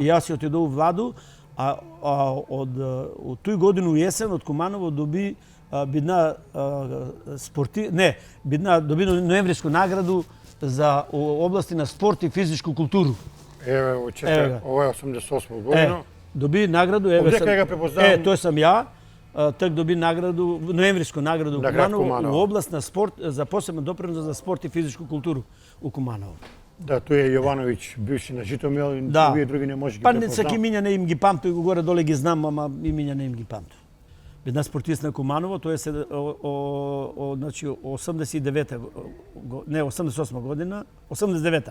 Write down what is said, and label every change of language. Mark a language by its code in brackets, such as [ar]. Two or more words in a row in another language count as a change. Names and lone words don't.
[mk] И јас се отидов у Владу, а од тој година у есен од Куманово доби бидна доби ноемвриску награду за области на спорт и физичку културу. Еве, учете, ова е 88 година. Доби награду, еве Одека ја препознавам? тој сам ја. Так доби награду, ноемвриску награду у На град Куманово, Куманово. у област на спорт за посебен допринос за спорт и физичку културу у Куманово. Да, тој е Јовановиќ, бивши на Житомил, и Да. овие други не може ги Па препознам. саки имиња не им ги памту, го горе доле ги знам, ама имиња не им ги памту. Една спортист на Куманово, тој е значи 89-та, не 88 година, 89-та.